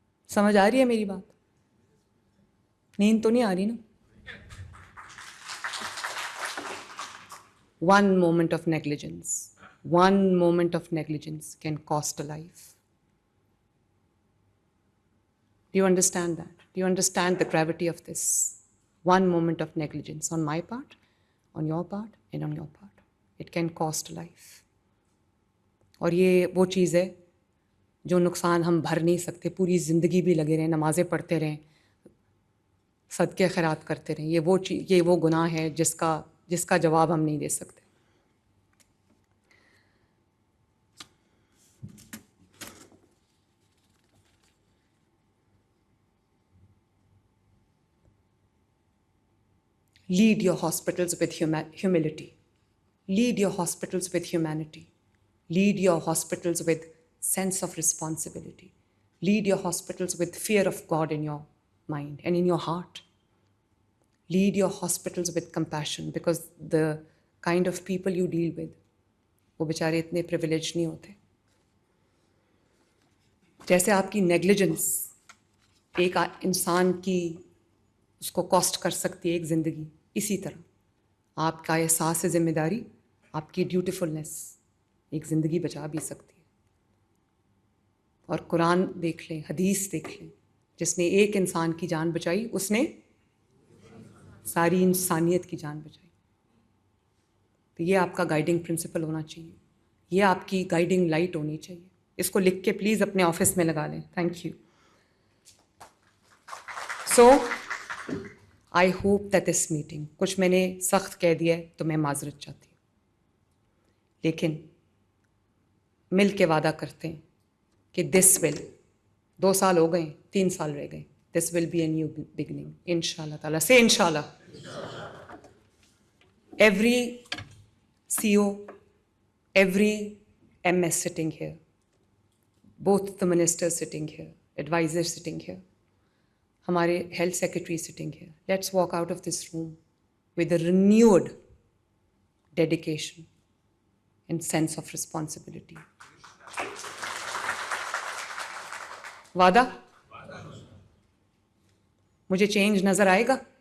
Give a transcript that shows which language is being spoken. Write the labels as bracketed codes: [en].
[ur] سمجھ آ رہی ہے میری بات؟ نیند تو نہیں آ رہی نا؟ [en] One moment of negligence, one moment of negligence can cost a life. Do you understand that? Do you understand the gravity of this? One moment of negligence on my part, on your part, and on your part. It can cost a life. [ur] اور یہ وہ چیز ہے جو نقصان ہم بھر نہیں سکتے. پوری زندگی بھی لگے رہیں, نمازیں پڑھتے رہیں, صدقے خیرات کرتے رہیں, یہ وہ گناہ ہے جس کا جواب ہم نہیں دے سکتے. [en] Lead your hospitals with humility. Lead your hospitals with humanity. Lead your hospitals with sense of responsibility. Lead your hospitals with fear of God in your mind and in your heart. Lead your hospitals with compassion, because the kind of people you deal with, [ur] وہ بیچارے اتنے privilege نہیں ہوتے. جیسے آپ کی negligence ایک انسان کی اس کو کاسٹ کر سکتی ہے ایک زندگی, اسی طرح آپ کا احساس ذمہ داری, آپ کی ڈیوٹیفلنس ایک زندگی بچا بھی سکتی ہے. اور قرآن دیکھ لیں, حدیث دیکھ لیں, جس نے ایک انسان کی جان بچائی اس نے ساری انسانیت کی جان بچائی. تو یہ آپ کا گائیڈنگ پرنسپل ہونا چاہیے, یہ آپ کی گائیڈنگ لائٹ ہونی چاہیے. اس کو لکھ کے پلیز اپنے آفس میں لگا لیں. Thank you. [en] so I hope that this meeting, [ur] کچھ میں نے سخت کہہ دیا ہے تو میں معذرت چاہتی ہوں, لیکن مل کے وعدہ کرتے ہیں کہ دس ول, 2 سال ہو گئے, 3 سال رہ گئے, [en] this will be a new beginning [ur] ان شاء اللہ تعالیٰ سے. [en] ان شاء اللہ every CO, every MS sitting here, both the ministers sitting here, advisors sitting here, [ur] ہمارے ہیلتھ سیکرٹری سٹنگ ہے. [en] Let's walk out of this room with a renewed dedication and sense of responsibility. [ur] وعدہ؟ مجھے change نظر آئے گا.